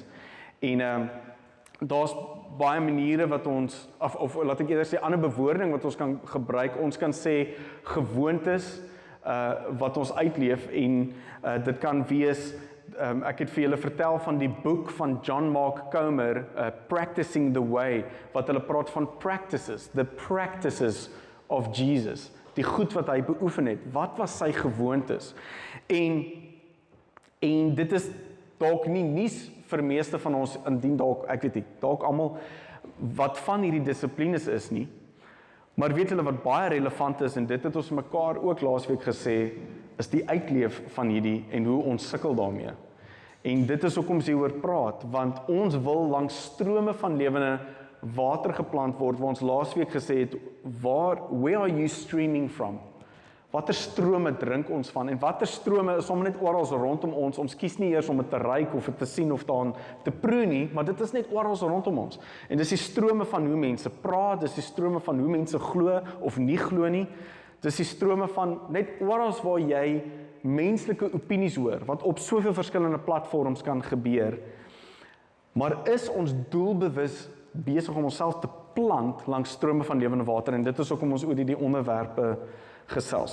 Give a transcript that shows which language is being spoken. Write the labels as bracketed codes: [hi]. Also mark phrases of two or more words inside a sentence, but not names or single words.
[af] En daar's baie maniere wat ons of laat ek eerder sê ander bewoording wat ons kan gebruik. Ons kan sê gewoontes wat ons uitleef en dit kan wees ek het vir julle vertel van die boek van John Mark Comer, Practicing the Way, wat hulle praat van [en] practices, the practices of Jesus, [af] die goed wat hy beoefen het. Wat was sy gewoontes? En dit is dalk nie nuus vir meeste van ons, indien dalk, ek weet nie, dalk almal wat van hierdie dissiplines is nie, maar weet julle wat baie relevant is, en dit het ons mekaar ook laasweek gesê, is die uitleef van hierdie en hoe ons sukkel daarmee. En dit is hoekom ons hieroor praat, want ons wil langs strome van lewende water geplant word, waar ons laasweek gesê het, [en] where are you streaming from? [af] Watter strome drink ons van, en watter strome is sommer net oral rondom ons, ons kies nie eers om dit te ruik of dit te sien of daarin te proe nie, maar dit is net oral rondom ons. En dis die strome van hoe mense praat, dis die strome van hoe mense glo of nie glo nie, dis die strome van net oral waar jy menslike opinies hoor, wat op soveel verskillende platforms kan gebeur, maar is ons doelbewus besig om onsself te plant langs strome van lewende water, en dit is ook om ons oor die onderwerpe gesels.